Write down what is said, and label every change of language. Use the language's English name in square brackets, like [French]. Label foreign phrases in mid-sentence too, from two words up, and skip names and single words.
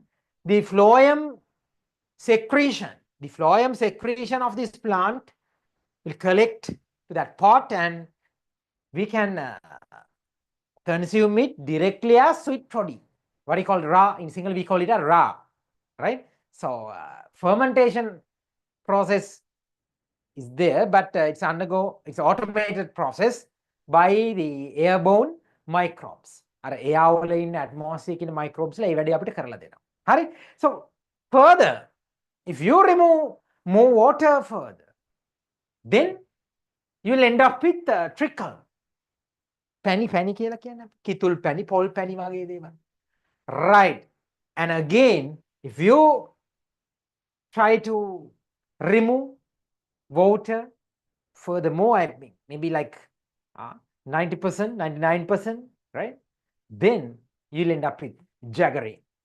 [English] The phloem secretion of this plant will collect to that pot, and we can consume it directly as sweet toddy. What we call raw. In single, we call it a raw, right? So fermentation process is there, but it's an automated process by the airborne microbes. [Sinhala] Air වල ඉන්න atmosphere කියන microbes ලා ඒ වැඩේ අපිට කරලා දෙනවා. හරි? [English] So further, if you remove more water further, then you will end up with trickle. [Sinhala] Penny කියලා කියන්නේ කිතුල් penny, පොල් penny වගේ දේවල්. [English] Right. And again, if you try to remove water furthermore, I mean, maybe like 90%, 99%, right? Then you'll end up with jaggery.